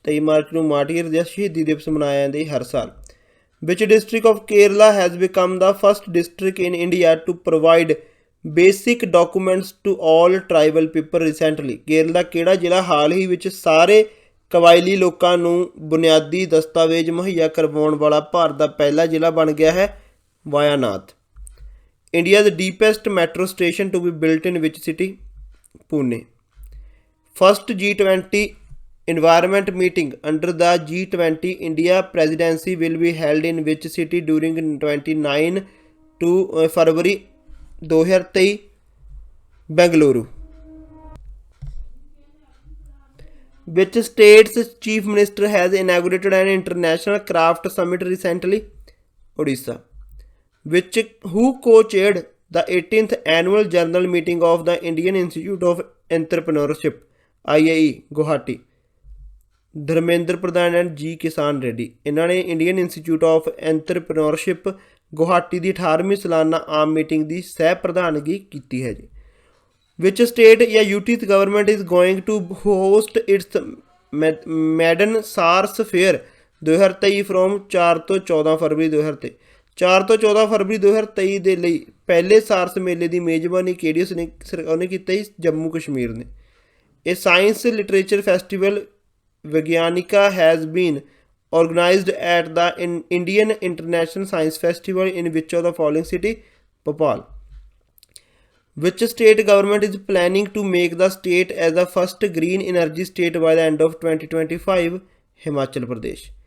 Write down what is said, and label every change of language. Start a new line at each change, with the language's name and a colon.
Punjabi: 23 March ਨੂੰ ਮਾਰਟੀਅਰ ਜਾਂ ਸ਼ਹੀਦੀ ਦਿਵਸ ਮਨਾਇਆ ਜਾਂਦਾ ਹਰ ਸਾਲ।
English: Which district of Kerala has become the first district in India to provide basic documents to all tribal people recently?
Punjabi: Kerala ਕਿਹੜਾ ਜ਼ਿਲ੍ਹਾ ਹਾਲ ਹੀ ਵਿੱਚ ਸਾਰੇ ਕਬਾਇਲੀ ਲੋਕਾਂ ਨੂੰ ਬੁਨਿਆਦੀ ਦਸਤਾਵੇਜ਼ ਮੁਹੱਈਆ ਕਰਵਾਉਣ ਵਾਲਾ ਭਾਰਤ ਦਾ ਪਹਿਲਾ ਜ਼ਿਲ੍ਹਾ ਬਣ ਗਿਆ ਹੈ? Wayanad.
English: India ਦਾ deepest metro station to be built in which city? Pune. ਫਸਟ G20 environment meeting under the G20 India presidency will be held in which city during 29 to February 2023? Bengaluru. Which state's chief minister has inaugurated an international craft summit recently? Odisha. Who co-chaired the 18th annual general meeting of the Indian Institute of Entrepreneurship IIE Guwahati? Dharmendra Pradhan and G Kishan Reddy.
Punjabi: ਇਹਨਾਂ ਨੇ Indian institute of ਐਂਟਰਪ੍ਰੇਨਿਓਰਸ਼ਿਪ Guwahati ਦੀ 18ਵੀਂ ਸਾਲਾਨਾ ਆਮ meeting ਦੀ ਸਹਿ ਪ੍ਰਧਾਨਗੀ ਕੀਤੀ ਹੈ ਜੀ।
English: Which state ਜਾਂ UT government is going to host its maiden Saras fair 2023 from 4 ਤੋਂ 14 ਫਰਵਰੀ 2023।
Punjabi: 4 ਤੋਂ 14 ਫਰਵਰੀ 2023 ਦੇ ਲਈ ਪਹਿਲੇ ਸਾਰਸ ਮੇਲੇ ਦੀ ਮੇਜ਼ਬਾਨੀ ਕਿਹੜੀ ਉਹਨੇ ਕੀਤਾ ਜੀ? ਜੰਮੂ ਕਸ਼ਮੀਰ ਨੇ।
English: ਇਹ science literature festival Vigyanika has been organized at the Indian International Science Festival in which of the following city? Bhopal. Which state government is planning to make the state as the first green energy state by the end of 2025? Himachal Pradesh.